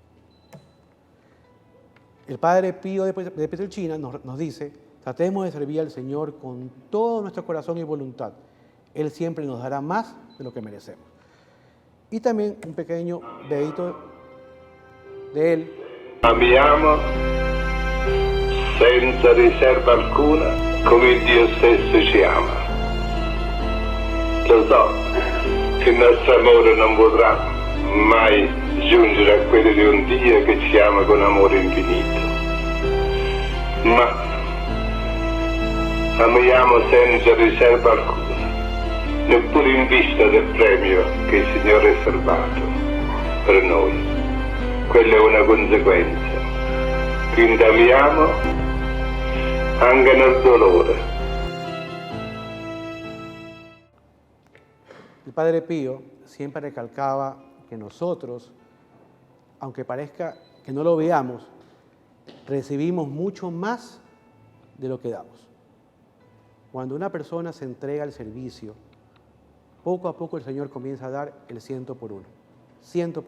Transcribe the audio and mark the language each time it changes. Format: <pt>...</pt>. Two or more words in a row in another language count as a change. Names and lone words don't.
<es>El Padre Pío de Pietrelcina nos dice: tratemos de servir al Señor con todo nuestro corazón y voluntad. Él siempre nos dará más de lo que merecemos. Y también un pequeño dedito de él.</es> <it>Amiamo senza riserva alcuna, come Dio stesso ci ama. Lo so che il nostro amore non potrà mai giungere a quello di un Dio che ci ama con amore infinito, ma amiamo senza riserva alcuna, neppure in vista del premio che il Signore ha riservato per noi. Quella è una conseguenza. Quindi amiamo anche nel dolore.</it> <es>El Padre Pío siempre recalcaba que nosotros, aunque parezca que no lo veamos, recibimos mucho más de lo que damos. Cuando una persona se entrega al servicio, poco a poco el Señor comienza a dar el 100 por 1.</es>